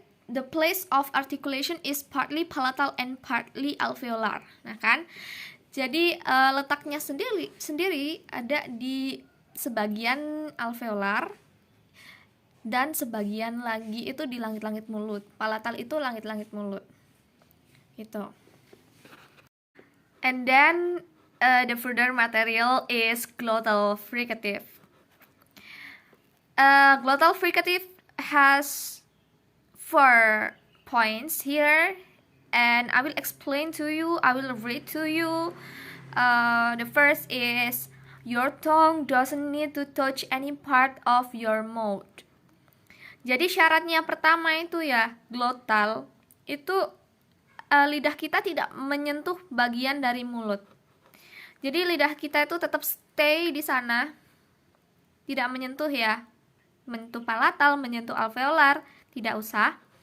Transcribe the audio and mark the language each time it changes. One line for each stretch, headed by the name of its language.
English: The place of articulation is partly palatal and partly alveolar.
Indonesian: Nah kan? Jadi letaknya sendiri ada di sebagian alveolar dan sebagian lagi itu di langit-langit mulut. Palatal itu langit-langit mulut. Gitu.
English: And then the further material is glottal fricative. Glottal fricative has 4 points here. And I will explain to you, I will read to you. The first is, your tongue doesn't need to touch any part of your mouth.
Indonesian: Jadi syaratnya pertama itu ya, glottal, itu lidah kita tidak menyentuh bagian dari mulut. Jadi lidah kita itu tetap stay di sana, tidak menyentuh ya. menyentuh palatal, menyentuh alveolar, tidak usah.